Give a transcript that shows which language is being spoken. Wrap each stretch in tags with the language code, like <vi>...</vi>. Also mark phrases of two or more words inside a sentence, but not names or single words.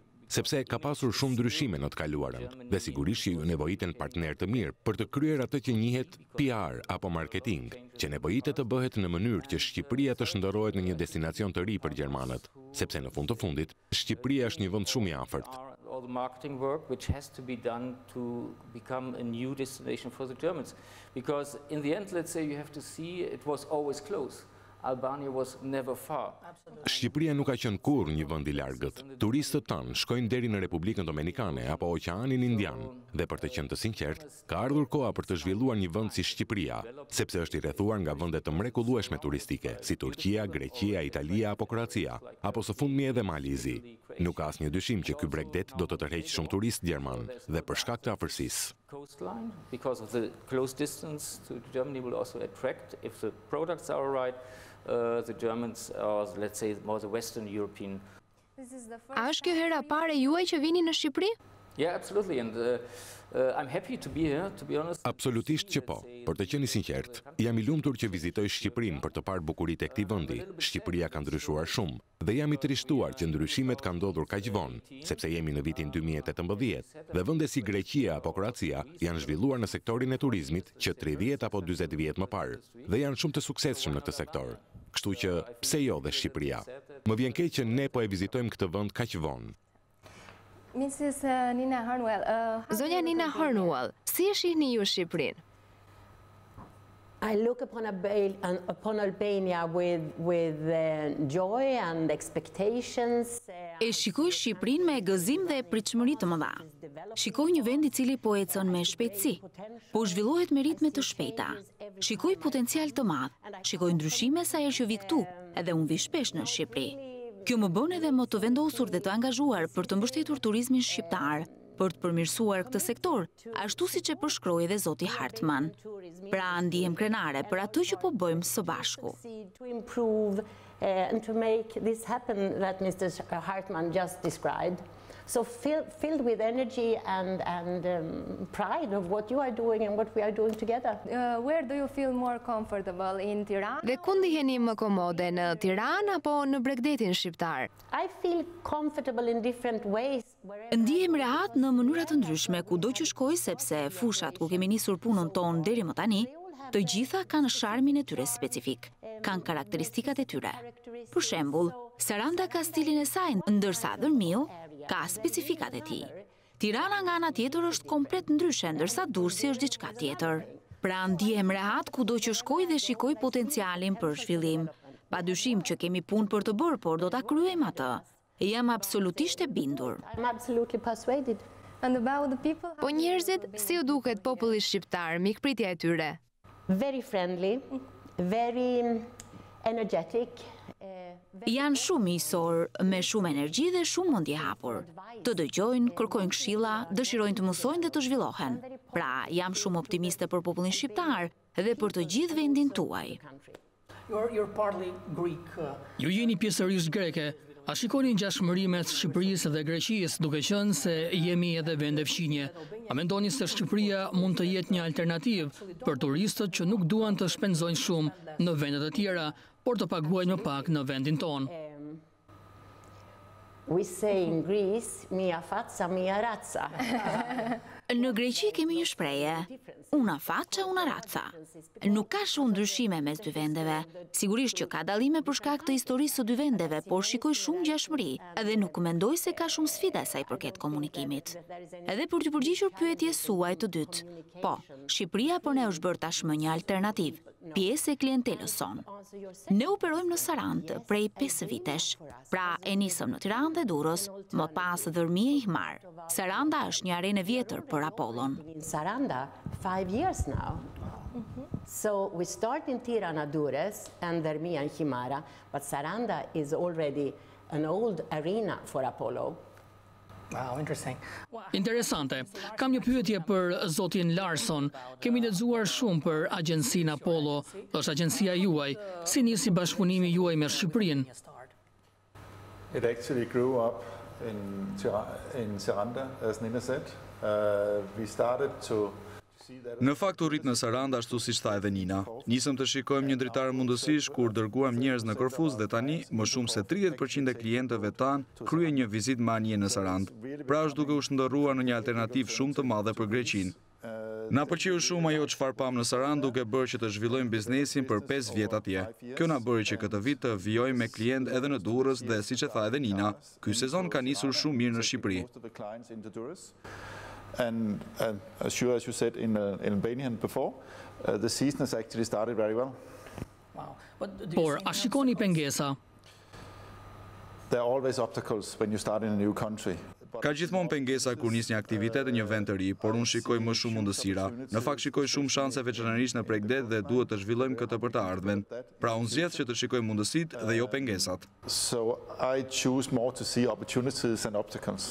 <sq>Sepse ka pasur shumë ndryshime në të kaluarën, dhe sigurisht që ju nevojiten partner të mirë për të kryer atë që njihet PR apo marketing, që nevojitet të bëhet në mënyrë që Shqipëria të shndërrohet në një destinacion të ri për gjermanët, sepse në fund të fundit, Shqipëria është një vend shumë i afërt.</sq> <en>All the marketing work which has to be done to become a new destination for the Germans. Because in the end, let's say you have to see it was always close. Albania was never far.</en> <sq>Shqipëria nuk ka qenë kurrë një vend i largët. Turistët tanë shkojnë deri në Republikën Dominikane apo Oqeanin Indian, dhe për të qenë të sinqert, ka ardhur koha për të zhvilluar një vend si Shqipëria, sepse është i rrethuar nga vende të mrekullueshme turistike, si Turqia, Greqia, Italia apo Kroacia, apo së fundmi edhe Mali i Zi. Nuk ka asnjë dyshim që ky Brexit do të tërheqë shumë turist gjerman, dhe për shkak të afërsisë.</sq> <en>Coastline, because of the close distance to Germany will also attract, if the products are right, the Germans, or let's say more the Western European.</en> <sq>A është kjo hera pare juaj që vini në Shqipëri?</sq> <en>Yeah, absolutely, and I'm happy to be here, to be honest.</en> <sq>Absolutisht që po. Për të qenë sinqert, jam i lumtur që vizitoj Shqipërinë për të parë bukuritë e këtij vendi. Shqipëria ka ndryshuar shumë dhe jam i trishtuar që ndryshimet kanë ndodhur kaq vonë, sepse jemi në vitin 2018 dhe vende si Greqia apo Kroacia janë zhvilluar në sektorin e turizmit që 30 apo 40 vjet më parë dhe janë shumë të suksesshëm në këtë sektor. Kështu që pse jo dhe Shqipëria? Më vjen keq që ne po e vizitojmë këtë vend kaq vonë.</sq> <en>Mrs. Nina Harnwell.</en> <sq>Zonja Nina Harnwell, si e shihni ju Shqipërinë?</sq> <en>I look upon Albania with joy and expectations.</en> <sq>E shikoj Shqipërinë me gëzim dhe pritshmëri të mëdha. Shikoj një vend i cili po ecën me shpejtësi, po zhvillohet me ritme të shpejta. Shikoj potencial të madh, shikoj ndryshime sa herë që vi këtu, edhe unë vi shpesh në Shqipëri. Kjo më bën edhe më të vendosur dhe të angazhuar për të mbështetur turizmin shqiptar, për të përmirësuar këtë sektor, ashtu siç e përshkroi edhe zoti Hartman. Pra ndihem krenare për atë që po bëjmë së bashku.</sq> <en>And to make this happen that Mr. Hartman just described. So filled with energy and pride of what you are doing and what we are doing together. Where do you feel more comfortable, in Tirana?</en> <sq>Dhe ku ndiheni më komode, në Tiranë apo në Bregdetin shqiptar?</sq> <en>I feel comfortable in different ways.</en> <sq>Ndihem rehat në mënyra të ndryshme kudo që shkoj, sepse fushat ku kemi nisur punën tonë deri më tani, të gjitha kanë sharmin e tyre specifik, kanë karakteristikat e tyre. Për shembull, Saranda ka stilin e saj, ndërsa Dërmiu ka specifikat e tij. Tirana nga ana tjetër është komplet ndryshe, ndërsa Durrësi është diçka tjetër. Pra ndihem rehat kudo që shkoj dhe shikoj potencialin për zhvillim. Padyshim që kemi punë për të bërë, por do ta kryejmë atë. Jam absolutisht e bindur.</sq> <en>I'm absolutely persuaded. And about the people?</en> <sq>Po njerëzit, si u duket populli shqiptar, mikpritja e tyre?</sq> <en>Very friendly, very energetic.</en> <sq>Janë shumë miqësor, me shumë energji dhe shumë mendje hapur. Të dëgjojnë, kërkojnë këshilla, dëshirojnë të mësojnë dhe të zhvillohen. Pra, jam shumë optimiste për popullin shqiptar dhe për të gjithë vendin tuaj.</sq> <en>You're partly Greek.</en> <sq>Ju jeni pjesërisht greke. A shikoni ngjashmërimet Shqipërisë dhe Greqisë, duke qenë se jemi edhe vende fqinje? A mendoni se Shqipëria mund të jetë një alternativë për turistët që nuk duan të shpenzojnë shumë në vendet e tjera, por të paguajnë më pak në vendin tonë?</sq> <en>We say in Greece,</en> <el>μια φάτσα, μια ράτσα.</el> <sq>Në Greqi kemi një shprehje,</sq> <it>una faccia, una razza.</it> <sq>Nuk ka shumë ndryshime mes dy vendeve. Sigurisht që ka dallime për shkak të historisë së dy vendeve, por shikoj shumë ngjashmëri dhe nuk mendoj se ka shumë sfida sa i përket komunikimit. Edhe për të përgjigjur pyetjes suaj të dytë, po, Shqipëria për ne është bërë tashmë një alternativë, pjesë e klientelës sonë. Ne operojmë në Sarandë prej 5 vitesh, pra e nisëm në Tiranë dhe Durrës, më pas Dërmia e Himar. Saranda është një arenë vjetër për Apollon.</sq> <en>In Saranda 5 years now. So we start in Tirana, Durrës and Dërmia and Himara, but Saranda is already an old arena for Apollo. Wow, interesting.</en> <sq>Interesante. Kam një pyetje për zotin Larson. Kemi lexuar shumë për agjencinë Apollo. Është agjencia juaj. Si nisi bashkëpunimi juaj me Shqipërinë?</sq> <en>It actually grew up in Saranda, as Nina said. We started to see that...</en> <sq>Në fakt u rrit në Saranda ashtu siç tha edhe Nina. Nisëm të shikojmë një dritar mundësish kur dërguam njerëz në Korfuz dhe tani më shumë se 30% e klientëve tanë kryen një vizitë manje në Sarandë. Pra është duke u shndërruar në një alternativë shumë të madhe për Greqinë. Na pëlqeu shumë ajo çfarë pam në Sarandë duke bërë që të zhvillojmë biznesin për 5 vjet atje. Kjo na bëri që këtë vit të vijojmë me klient edhe në Durrës dhe siç e tha edhe Nina, ky sezon ka nisur shumë mirë në Shqipëri.</sq> <en>And sure, as you said in Albania before, the season has actually started very well.</en> <sq>Por, a shikoni pengesa?</sq> <en>There are always obstacles when you start in a new country.</en> <sq>Ka gjithmonë pengesa kur nis një aktivitet në një vend të ri, por unë shikoj më shumë mundësira. Në fakt shikoj shumë shanse veçanërisht në Bregdet dhe duhet të zhvillojmë këtë për të ardhmen. Pra unë zgjedh që të shikoj mundësitë dhe jo pengesat.</sq> <en>So I choose more to see opportunities and obstacles.</en>